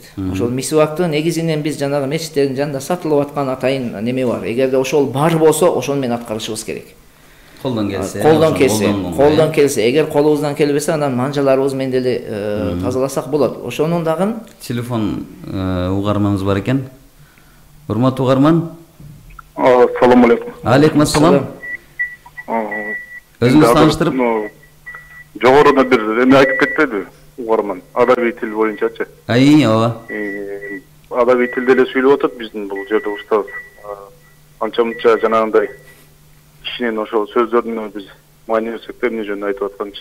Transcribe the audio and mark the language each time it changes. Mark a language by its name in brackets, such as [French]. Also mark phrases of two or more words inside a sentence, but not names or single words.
[Kyrgyz] Ошол мисвакты негизинен биз жанагы мечиттердин жанында сатылып аткан атайын неме бар. Эгерде ошол бар болсо, ошону менен аткарышыбыз керек. Колдон келсе. Колдон келсе. Эгер колубуздан келбесе, анан манжаларыбыз менен деле тазаласак болот. Ошонун дагы телефон угарманыбыз бар экен. Урматтуу угарман. [Arabic] السلام عليكم. عليكم السلام. [Kyrgyz] Өзүңүз тааныштырып. Жогоруда бир эме айтып кетпеди угарман. Арабий тил боюнчачы. Ооба. Арабий тилде эле сүйлөп атат биздин бул жерде устаз. Анча-мынча жанагындай кишинин ошол сөздөрүнө биз маани берсек эмне жөнүндө айтып атканчы.